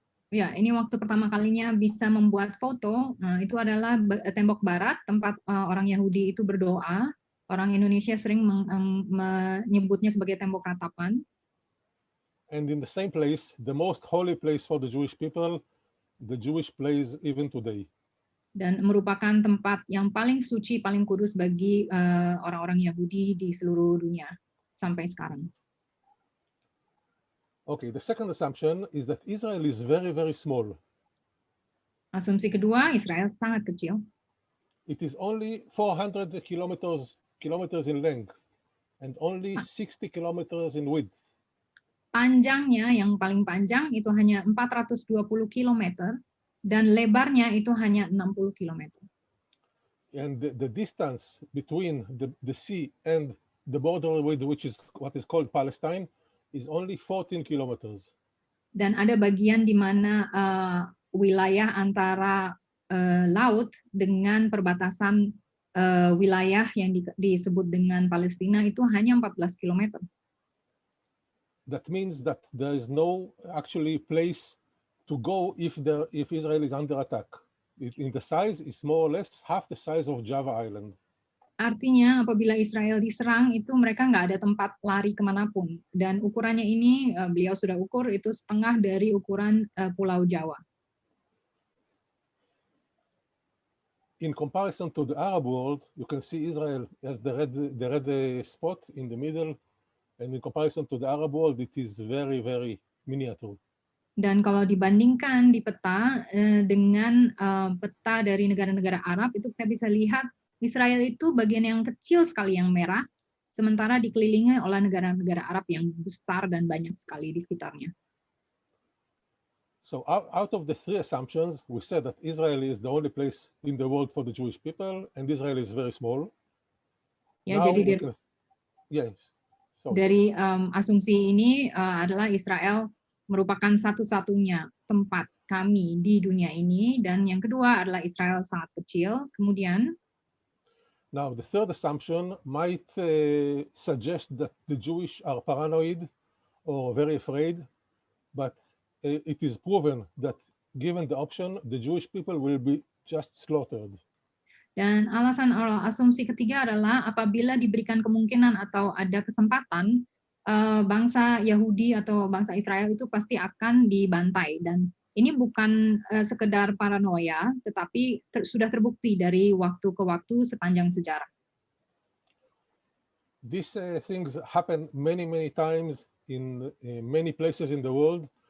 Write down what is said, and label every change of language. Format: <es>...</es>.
<id>Ya, ini waktu pertama kalinya bisa membuat foto. Itu adalah tembok barat, tempat orang Yahudi itu berdoa. Orang Indonesia sering menyebutnya sebagai tembok ratapan.</id> <en>And in the same place, the most holy place for the Jewish people, the Jewish place even today.</en> <id>Dan merupakan tempat yang paling suci, paling kudus bagi orang-orang Yahudi di seluruh dunia sampai sekarang.</id> <en>Okay, the second assumption is that Israel is very, very small.</en> <id>Asumsi kedua, Israel sangat kecil.</id> <en>It is only 400 kilometers in length and only 60 kilometers in width.</en> <id>Panjangnya yang paling panjang itu hanya 420 km dan lebarnya itu hanya 60 km.</id> <en>And the distance between the sea and the border with which is what is called Palestine is only 14 kilometers.</en> <id>Dan ada bagian di mana wilayah antara laut dengan perbatasan wilayah yang disebut dengan Palestina itu hanya 14 km.</id> <en>That means that there is no actually place to go if Israel is under attack. In the size is more or less half the size of Java Island.</en> <id>Artinya apabila Israel diserang itu mereka nggak ada tempat lari kemanapun, dan ukurannya ini beliau sudah ukur itu setengah dari ukuran Pulau Jawa.</id> <en>In comparison to the Arab world, you can see Israel as the red spot in the middle. And in comparison to the Arab world, it is very, very miniature.</en> <id>Dan kalau dibandingkan di peta dengan peta dari negara-negara Arab, itu kita bisa lihat Israel itu bagian yang kecil sekali yang merah, sementara dikelilingi oleh negara-negara Arab yang besar dan banyak sekali di sekitarnya.</id> <en>So out of the three assumptions, we said that Israel is the only place in the world for the Jewish people, and Israel is very small.</en> <id>Ya, jadi dari asumsi ini adalah Israel merupakan satu-satunya tempat kami di dunia ini, dan yang kedua adalah Israel sangat kecil. Kemudian,</id> <en>now the third assumption might suggest that the Jewish are paranoid or very afraid, but it is proven that given the option, the Jewish people will be just slaughtered.</en> <id>Dan asumsi ketiga adalah apabila diberikan kemungkinan atau ada kesempatan, bangsa Yahudi atau bangsa Israel itu pasti akan dibantai. Dan ini bukan sekedar paranoia, tetapi sudah terbukti dari waktu ke waktu sepanjang sejarah.</id> <en>These things happen many, many times in many places in the world.</en>